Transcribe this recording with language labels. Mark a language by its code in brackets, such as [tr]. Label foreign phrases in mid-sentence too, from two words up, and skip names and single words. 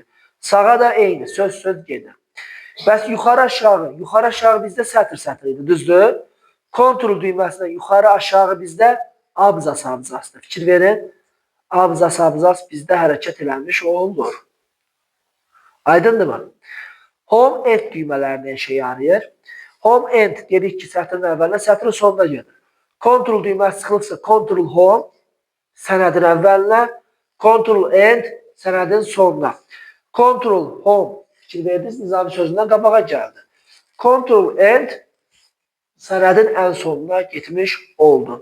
[az] Sağa da eyni, söz gedir. Bəs yuxarı aşağı bizdə sətr idi, düzdür? Kontrol düyməsindən yuxarı aşağı bizdə abzasdır. Fikir verin, abzas bizdə hərəkət eləmiş olur. Aydındır mı? Home end düymələri nə işə yarayır? Home end dedik ki, sətrin əvvəlinə, sətrin sonuna gedir. Kontrol düyməsi sıxılıbsa, kontrol home sənədin əvvəlinə, kontrol end sənədin sonuna. Kontrol home fikir verdiniz, nizami sözündən qabağa gəldi. Kontrol end sənədin ən sonuna getmiş oldu.